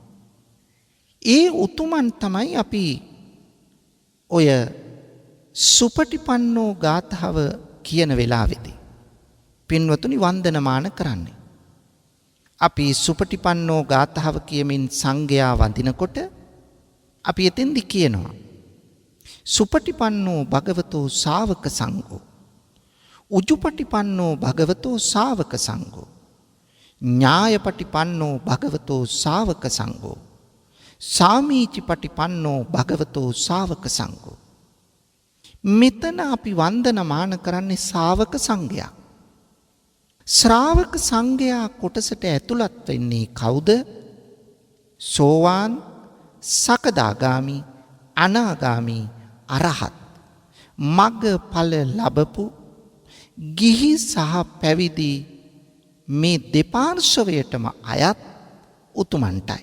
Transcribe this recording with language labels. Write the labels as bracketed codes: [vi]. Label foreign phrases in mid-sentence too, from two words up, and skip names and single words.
[si] ඒ උතුමන් තමයි අපි ඔය සුපටිපන්නෝ ගාථාව කියන වෙලාවේදී පින්වතුනි වන්දනමාන කරන්නේ. අපි සුපටිපන්නෝ ගාථාව කියමින් සංඝයා වඳිනකොට අපි එතෙන්දි කියනවා [pi] සුපටිපන්නෝ භගවතෝ ශාවක සංඝෝ උජුපටිපන්නෝ භගවතෝ ශාවක සංඝෝ ඥායපටිපන්නෝ භගවතෝ ශාවක සංඝෝ සාමීචිපටිපන්නෝ භගවතෝ ශාවක සංඝෝ. [si] මෙතන අපි වන්දනමාන කරන්නේ ශාවක සංඝයා. ශ්‍රාවක සංඝයා කොටසට ඇතුළත් වෙන්නේ කවුද? සෝවාන්, සකදාගාමි, අනාගාමි, අරහත් මග්ගඵල ලැබපු ගිහි සහ පැවිදි මේ දෙපාර්ශවයටම අයත් උතුමන්ටයි.